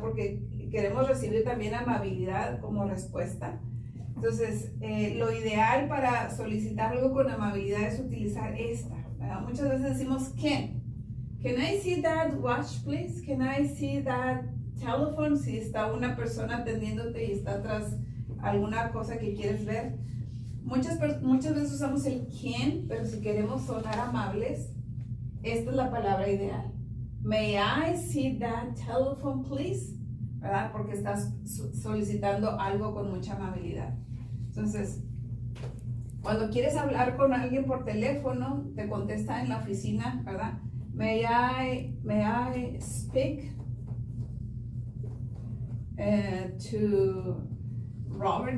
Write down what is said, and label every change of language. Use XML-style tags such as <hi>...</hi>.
<es>Porque queremos recibir también amabilidad como respuesta. Entonces, lo ideal para solicitar algo con amabilidad es utilizar esta, ¿verdad? Muchas veces decimos</es> <en>Can I see that watch, please? Can I see that telephone?</en> <es>Si está una persona atendiéndote y está atrás alguna cosa que quieres ver. Muchas veces usamos el can, pero si queremos sonar amables, esta es la palabra ideal.</es> <en>May I see that telephone, please?</en> <es>¿Verdad? Porque estás solicitando algo con mucha amabilidad. Entonces, cuando quieres hablar con alguien por teléfono, te contesta en la oficina, ¿verdad?</es> <en>May I speak to Robert?</en>